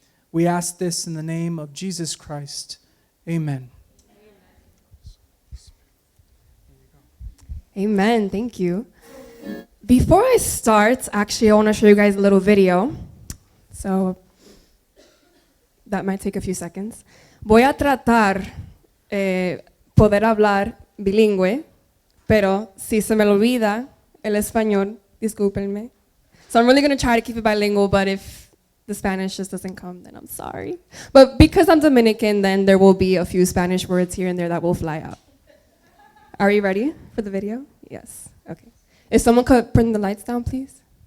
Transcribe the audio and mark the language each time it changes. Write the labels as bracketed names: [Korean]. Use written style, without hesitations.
[English] We ask this in the name of Jesus Christ. Amen. Amen. Thank you. Before I start, actually, I want to show you guys a little video. So that might take a few seconds. [Spanish] Voy a tratar poder hablar bilingüe, pero si se me olvida el español, discúlpenme. [English] So I'm really going to try to keep it bilingual, but if the Spanish just doesn't come, then I'm sorry. But because I'm Dominican, then there will be a few Spanish words here and there that will fly out. Are you ready for the video? Yes. Okay. If someone could bring the lights down, please.